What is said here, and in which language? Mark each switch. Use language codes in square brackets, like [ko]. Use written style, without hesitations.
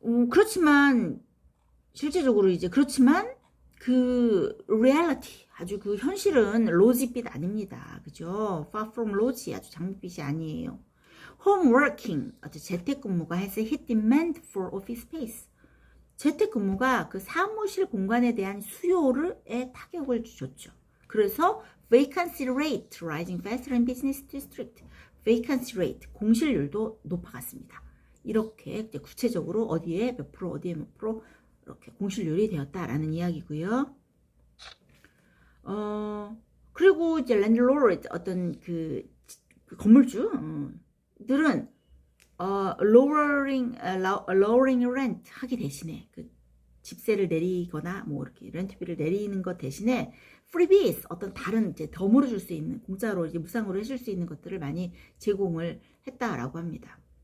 [ko] 그렇지만 실제적으로 이제 그렇지만 그 reality, 아주 그 현실은 로지빛 아닙니다. 그죠? [en] far from rosy, [ko] 아주 장밋빛이 아니에요. [en] home working, [ko] 아주 재택근무가 [en] has hit demand for office space. [ko] 재택근무가 그 사무실 공간에 대한 수요에 타격을 줬죠. 그래서 [en] vacancy rate rising faster in business district. [ko] vacancy rate, 공실률도 높아갔습니다. 이렇게 이제 구체적으로 어디에 몇 프로, 어디에 몇 프로 이렇게 공실률이 되었다라는 이야기고요. 그리고 이제 랜드로드, 어떤 그 건물주들은 [en] lowering rent [ko] 하기 대신에 그 집세를 내리거나 뭐 이렇게 렌트비를 내리는 것 대신에 freebies, 어떤 다른 이제 덤으로 줄 수 있는, 공짜로 이제 무상으로 해줄 수 있는 것들을 많이 제공을 했다라고 합니다.